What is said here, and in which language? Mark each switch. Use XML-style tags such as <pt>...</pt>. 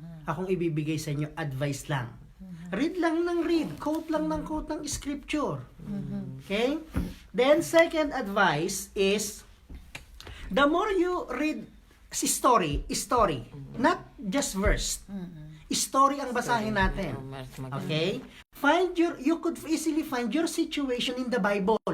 <tl>Akong ibibigay sa inyo, advice lang. Read lang ng read, quote lang ng quote ng scripture. Okay?</tl> <en>Then, second advice is, the more you read story, not just verse.</en> <tl>Story ang basahin natin.</tl> <en>Okay? You could easily find your situation in the Bible.</en>